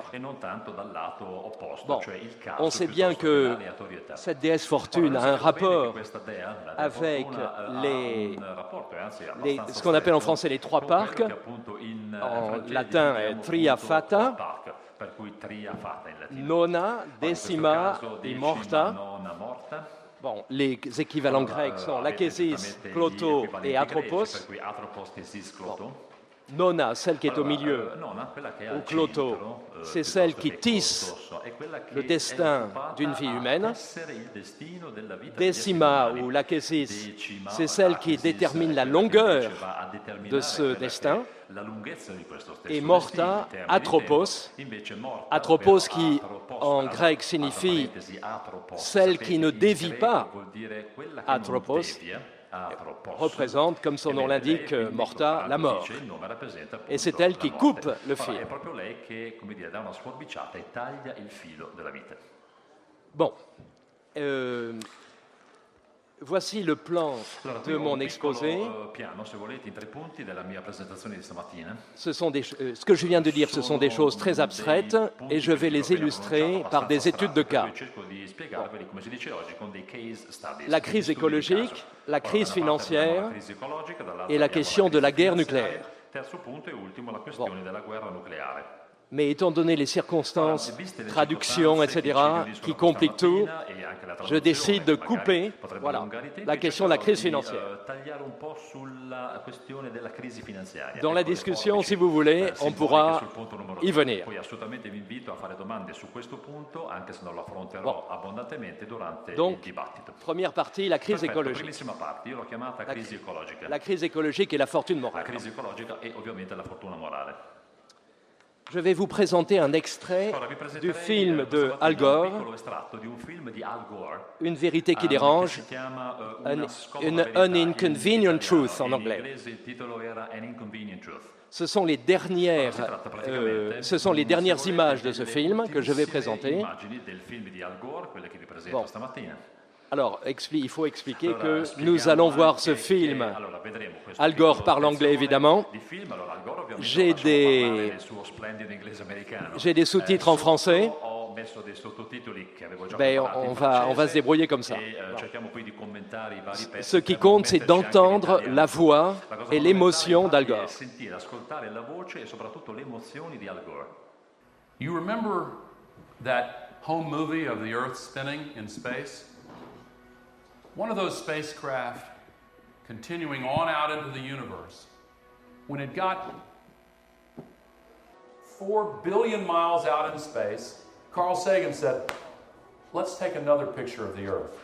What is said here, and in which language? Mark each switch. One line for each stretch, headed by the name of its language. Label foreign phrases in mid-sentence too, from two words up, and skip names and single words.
French: Bon, on sait bien que cette déesse Fortune a un rapport avec ce qu'on appelle en français les trois parcs, en latin
Latin: tria fata,
French: nona, decima et morta. Bon, les équivalents grecs sont l'akhésis, cloto et atropos. Bon. Nona, celle qui est au milieu,
Italian: Nonna, quella che è
French: au
Italian: al cloto, centro,
French: c'est celle
Italian: piuttosto
French: qui
Italian: che
French: tisse
Italian: corso, è quella che
French: le
Italian: è
French: destin
Italian: occupata
French: d'une vie
Italian: a
French: humaine.
Italian: tessere il destino della vita degli esseri Decima umani.
French: ou l'achesis, Decima, c'est celle qui l'achesis, détermine
Italian: è
French: la
Italian: quella che
French: longueur
Italian: invece va a determinare
French: de ce
Italian: quella che
French: destin.
Italian: è la lunghezza di questo stesso
French: Et
Italian: destino, morta, in termini di atropos, tempo. Invece morta, atropos ovvero
French: qui atropos, en
Italian: tra
French: grec
Italian: tra
French: signifie
Italian: parentesi, atropos,
French: celle
Italian: sapete,
French: qui ne
Italian: in
French: dévie
Italian: greco
French: pas,
Italian: vuol dire quella che atropos, non devia, atropos.
French: représente, comme son nom
Italian: Ebbene, lei,
French: l'indique,
Italian: quindi,
French: morta, la
Italian: lo
French: mort.
Italian: dice, il nome rappresenta appunto
French: Et c'est elle
Italian: la
French: qui
Italian: morte.
French: coupe le
Italian: Ora, è
French: fil.
Italian: proprio lei che, come dire, dà una sforbiciata e taglia il filo della vita.
French: Bon, voici le plan
Italian: Allora,
French: de
Italian: qui ho
French: mon
Italian: un
French: exposé.
Italian: piccolo piano, se volete, in 3 punti della mia presentazione di stamattina.
French: Ce que je viens de dire, ce sont des choses très abstraites et je vais les illustrer par des études de cas.
Italian: Cerco di spiegarveli, come si dice oggi, con dei
English: case studies.
French: La crise écologique, la crise financière
Italian: la crisi ecologica, dall'altra
French: et la
Italian: abbiamo
French: question de la
Italian: crisi
French: guerre
Italian: finanziaria.
French: nucléaire.
Italian: Terzo punto e ultimo, la questione della guerra nucleare.
French: Mais étant donné les circonstances,
Italian: Viste le
French: traductions,
Italian: circostanze che ci
French: etc.,
Italian: riuniscono
French: qui compliquent tout,
Italian: stamattina e anche la
French: je
Italian: traduzione,
French: décide de
Italian: magari
French: couper
Italian: potrebbe
French: voilà,
Italian: allungare i tempi,
French: la question de la crise
Italian: cercherò di,
French: financière.
Italian: tagliare un po' sulla questione della crisi finanziaria.
French: Dans la
Italian: Ecco, le
French: discussion,
Italian: forbici,
French: si vous voulez, on
Italian: simboliche
French: pourra
Italian: sul punto numero
French: y 2. venir.
Italian: Poi assolutamente vi invito a fare domande su questo punto, anche se non lo affronterò abbondantemente durante
French: Donc,
Italian: il dibattito.
French: Première partie, la crise
Italian: Perfetto,
French: écologique.
Italian: primissima parte, io l'ho chiamata crisi ecologica.
French: La crise écologique et la fortune
Italian: La
French: morale.
Italian: crisi ecologica e ovviamente la fortuna morale.
French: Je vais vous présenter un extrait
Italian: Ora, vi
French: du
Italian: presenterei
French: film
Italian: questa
French: de
Italian: mattina Al un Gore, piccolo estratto di un film di Al Gore,
French: Une vérité qui
Italian: che
French: dérange,
Italian: si chiama an Una scomoda verità,
English: an inconvenient
Italian: in
French: truth en
Italian: in
French: anglais.
Italian: inglese il titolo era An Inconvenient Truth.
French: Ce sont les dernières images de ce film que je vais présenter.
Italian: Immagini del film di Al Gore, quelle che vi presento stamattina.
French: Alors, il faut expliquer que nous allons voir ce film. Al Gore parle anglais, évidemment. J'ai des sous-titres en français. Ben, on va se débrouiller comme ça. Ce qui compte, c'est d'entendre la voix et l'émotion d'Al Gore.
English: You remember that home movie of the Earth spinning in space? One of those spacecraft continuing on out into the universe. When it got 4 billion miles out in space, Carl Sagan said, let's take another picture of the Earth.